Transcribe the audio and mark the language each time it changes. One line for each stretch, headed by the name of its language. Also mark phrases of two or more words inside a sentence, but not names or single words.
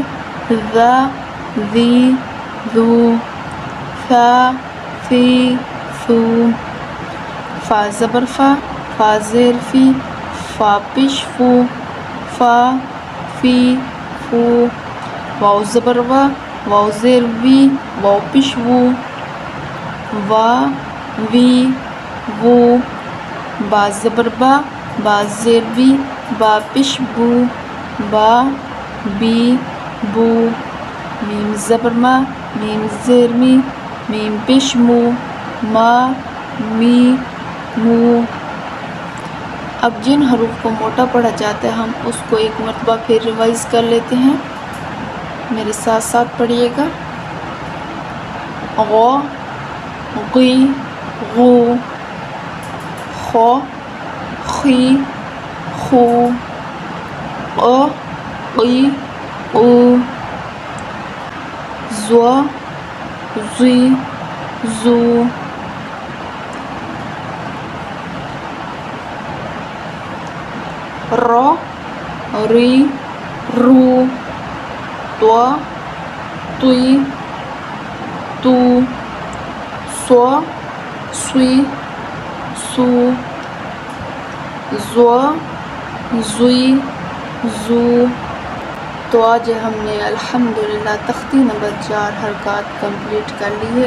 Urdu: ذا ذی ذو، سا سی سو. فا زبر فا، فا زیر فی، فا پیش فو، فا فی فو. واو زبر وا، واو زیر وی، واو پیش وو، وا وی وو. با زبر با، با زیر بی، با پیش بو، با بی بو. میم زبر ما، میم زیر می، میم پیش مو، ما می مو. اب جن حروف کو موٹا پڑھا جاتا ہے ہم اس کو ایک مرتبہ پھر ریوائز کر لیتے ہیں، میرے ساتھ ساتھ پڑھیے گا. غو غی غو، خو خی خو، قو قی قو، زو زی زو. رو ری رو، تو توی تو، سو سوئی سو، زو زوئی زو. تو آج ہم نے الحمدللہ تختی نمبر 4 حرکات کمپلیٹ کر لی ہے.